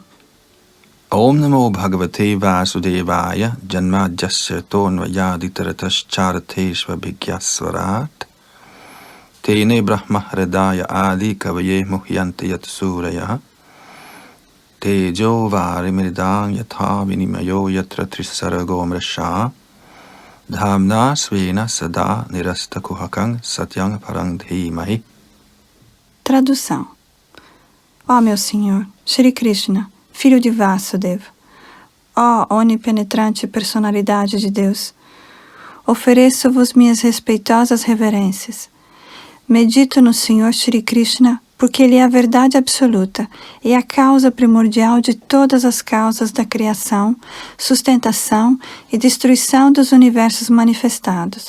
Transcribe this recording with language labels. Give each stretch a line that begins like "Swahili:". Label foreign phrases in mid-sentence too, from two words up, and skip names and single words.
Sanskrit: Om Namo Bhagavate Vasudevaya Janmadjasya Tonvayaditaratascharateshva Bhigyasvarat Tene Brahma Hridaya Adi Kavaye Muhyanti Yat Suraya Tejo Varimridang Yatha Vinimayo Yatra Trisarago Mrasha Dhamna Svena Sada Nirasta Kuhakang Satyang Parang Dhimahi.
Portuguese: Tradução. Ó meu Senhor, Shri Krishna, filho de Vasudeva, ó onipenetrante personalidade de Deus, ofereço-vos minhas respeitosas reverências. Medito no Senhor Shri Krishna porque Ele é a verdade absoluta e a causa primordial de todas as causas da criação, sustentação e destruição dos universos manifestados.